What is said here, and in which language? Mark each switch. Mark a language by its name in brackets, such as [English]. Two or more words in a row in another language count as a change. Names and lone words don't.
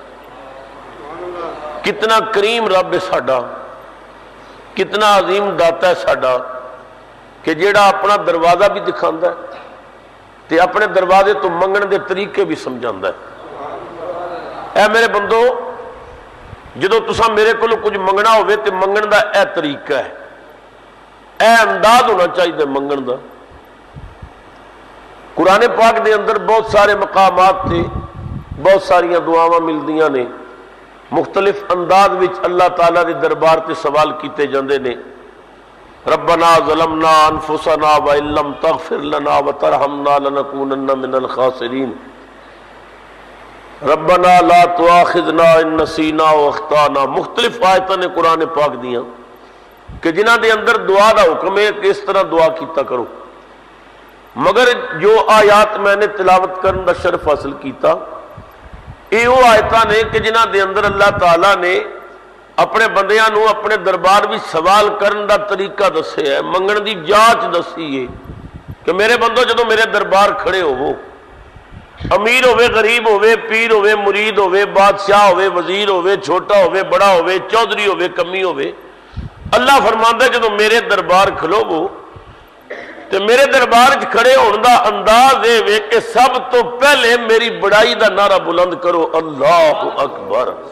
[Punjabi] کتنا کریم رب ہے ساڈا، کتنا عظیم داتا ہے ساڈا کہ جیڑا اپنا دروازہ بھی دکھاندا ہے تے اپنے دروازے تو منگن دے طریقے بھی سمجھاندا ہے. اے میرے بندو، جدو تساں میرے کو کچھ منگنا ہوئے تے منگن دا اے طریقہ ہے، اے انداز ہونا چاہیے منگن دا. قرآن پاک دے اندر بہت سارے مقامات تے بہت ساریاں دعاواں ملدیاں نے، مختلف انداز وچ اللہ تعالیٰ دے دربار تے سوال کیتے جاندے نے. [Arabic] ربنا ظلمنا انفسنا وان لم تغفر لنا وترحمنا لنکونن من الخاسرین. ربنا لا تؤاخذنا ان نسینا واخطانا. [Punjabi] مختلف آیتاں نے قرآن پاک دیاں کہ جنہاں دے اندر دعا دا حکم ہے کہ اس طرح دعا کیتا کرو. مگر جو آیات میں نے تلاوت کرنے دا شرف حاصل کیتا، یہ وہ آیتاں نے کہ جنہاں دے اندر اللہ تعالیٰ نے اپنے بندیاں نو اپنے دربار بھی سوال کرن دا طریقہ دسے ہے، منگن دی جانچ دسی ہے کہ میرے بندو جدو میرے دربار کھڑے ہوو، امیر ہوئے غریب ہوئے پیر ہوئے مرید ہوئے بادشاہ ہوئے وزیر ہوئے چھوٹا ہوئے بڑا ہوئے چودھری ہوئے کمی ہوئے، اللہ فرماندا ہے جدو میرے دربار کھلو گو تے میرے دربار کھڑے ہونے دا انداز اے وے کہ سب تو پہلے میری بڑائی دا نعرہ بلند کرو، [Arabic] اللہ اکبر.